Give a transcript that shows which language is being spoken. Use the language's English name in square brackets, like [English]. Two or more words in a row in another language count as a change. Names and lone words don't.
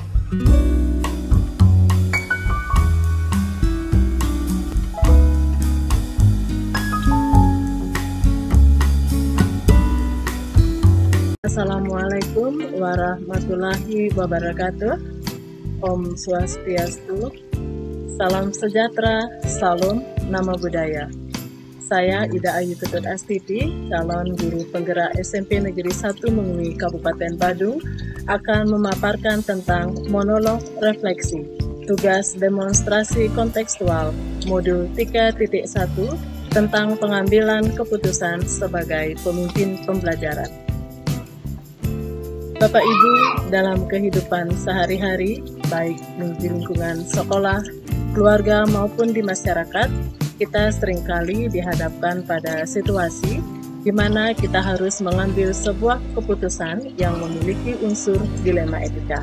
[Arabic] السلام عليكم ورحمة الله وبركاته. [Balinese] Om Swastiastu. [Indonesian] Salam sejahtera, salam nama budaya. Saya Ida Ayu Ketut Astiti, calon guru penggerak SMP Negeri 1 Mengui Kabupaten Badung, akan memaparkan tentang monolog refleksi, tugas demonstrasi kontekstual, modul 3.1 tentang pengambilan keputusan sebagai pemimpin pembelajaran. Bapak Ibu, dalam kehidupan sehari-hari, baik di lingkungan sekolah, keluarga maupun di masyarakat, kita seringkali dihadapkan pada situasi di mana kita harus mengambil sebuah keputusan yang memiliki unsur dilema etika.